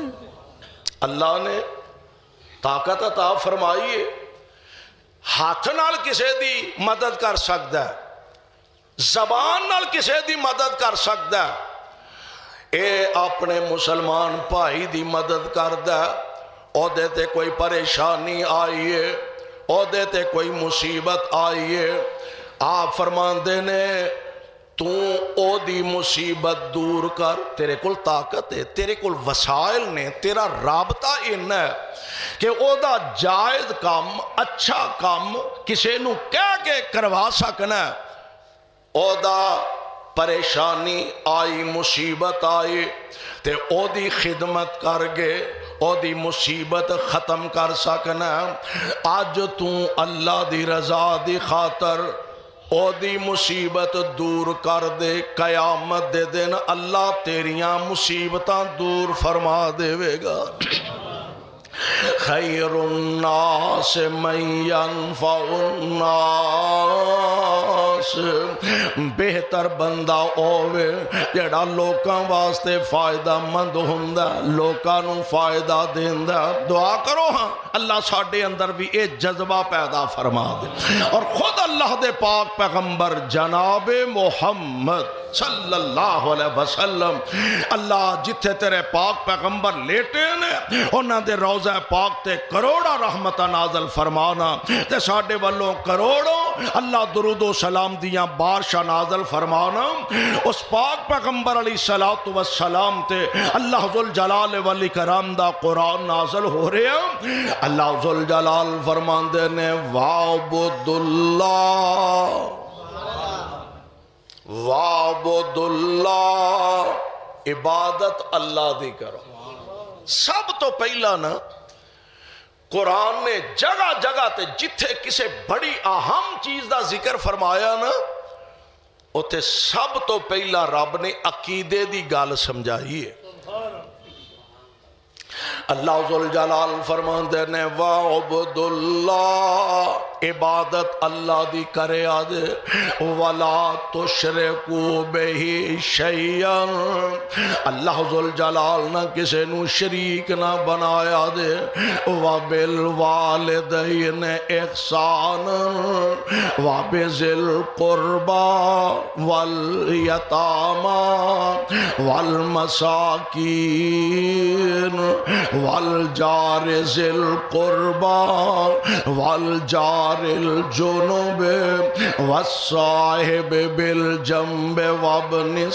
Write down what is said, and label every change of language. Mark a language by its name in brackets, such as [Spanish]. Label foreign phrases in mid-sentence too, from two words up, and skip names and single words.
[Punjabi] اللہ نے طاقت عطا فرمائی ہے، ہتھ نال کسے دی مدد کر سکدا ہے، زبان نال کسے دی مدد کر سکدا ہے. اے اپنے مسلمان بھائی دی مدد کردا، اودے تے کوئی پریشانی آئی ہے، اودے تے کوئی مصیبت آئی ہے، آپ فرماندے نے تو او دی مصیبت دور کر. تیرے کول طاقت ہے، تیرے کول وسائل نے، تیرا رابطہ ان ہے کہ او دا جائز کام، اچھا کام کسے نو کہہ کے کروا سکنا ہے. او دا پریشانی آئی، مصیبت آئی تے او دی خدمت کر گے، او دی مصیبت ختم کر سکنا ہے. آج تو اللہ دی رضا دی خاطر او دی مصیبت دور کر دے، قیامت دے دن اللہ تیریاں مصیبتاں دور فرما دے گا. [Arabic] خیر الناس من ينفع الناس، [Punjabi] بہتر بندہ ہووے جڑا لوکاں واسطے فائدہ مند ہوندا، لوکاں نوں فائدہ دیندا. دعا کرو ہاں اللہ ساڈے اندر بھی اے جذبہ پیدا فرما دے. اور خود اللہ دے پاک پیغمبر جناب محمد [Arabic] صلی اللہ علیہ وسلم، [Punjabi] اللہ جتھے تیرے پاک پیغمبر لیٹے نے انہاں دے روضہ پاک تے کروڑا رحمتہ نازل فرمانا تے ساڈے والوں کروڑوں اللہ درود و سلام دیاں بارشاں نازل فرمانا. اس پاک پیغمبر [Arabic] علیہ الصلوۃ والسلام [Punjabi] تے اللہ ذوالجلال والاکرام دا قرآن نازل ہو رہا. اللہ ذوالجلال فرماندے نے [Arabic] وَعْبُدُ اللَّهَ وَعْبُدُ اللَّهَ، [Punjabi] عبادت اللہ دی کرو. سب تو پہلا نا قرآن نے جگہ جگہ تے جتھے کسے بڑی اہم چیز دا ذکر فرمایا نا اتے سب تو پہلا رب نے عقیدے دی گال سمجھائی ہے. اللہ ذوالجلال فرماندے نے [Arabic] وَعْبُدُ اللَّهَ، [Punjabi] عبادت اللہ دی کرے آدھے. [Arabic] وَلَا تُشْرِكُوا بِهِ شَيْئًا، [Punjabi] اللہ ذوالجلال نہ کسے نو شریک نہ بنایا دے. [Arabic] وَبِالْوَالِدَيْنِ إِحْسَانًا وَبِذِي الْقُرْبَى وَالْيَتَامَى وَالْمَسَاكِينِ والجار ذی القربى والجار الجنب والصاحب بالجنب وابن